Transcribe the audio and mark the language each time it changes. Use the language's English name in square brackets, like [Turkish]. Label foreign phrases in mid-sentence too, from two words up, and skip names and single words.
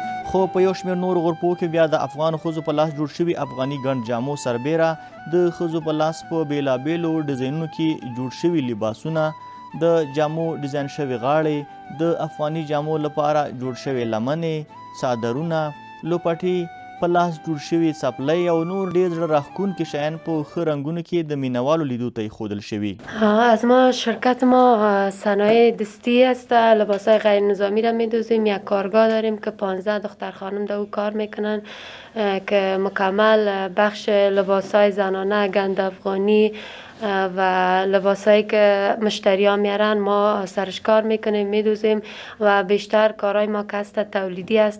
[Pashto] خو په یو شمېر نورو غرفو کې بیا د افغان ښځو په لاس جوړ شوي افغاني ګڼ جامو سربیره د ښځو په لاس په بېلابېلو ډیزاینونو کې جوړ شوي لباسونه، د جامو ډیزاین شوي غاړې، د افغاني جامو لپاره جوړ شوي لمنې، څادرونه، لوپټې، په لاس جوړ شوي څپلۍ او نور ډېر زړه راښکونکي شیان په ښه رنګونو کې د مینوالو لیدو ته ایښودل شوي. [Persian] از ما شرکت ما صنایع دستی است. لباسای غیر نظامی را میدوزیم. یک کارگاه داریم که 15 دختر خانم در او کار میکنن که مکمل بخش لباسای زنانه، گند افغانی و لباسایی که مشتری ها میارن ما سرش کار میکنیم، میدوزیم و بیشتر کارهای ما که هست تولیدی است.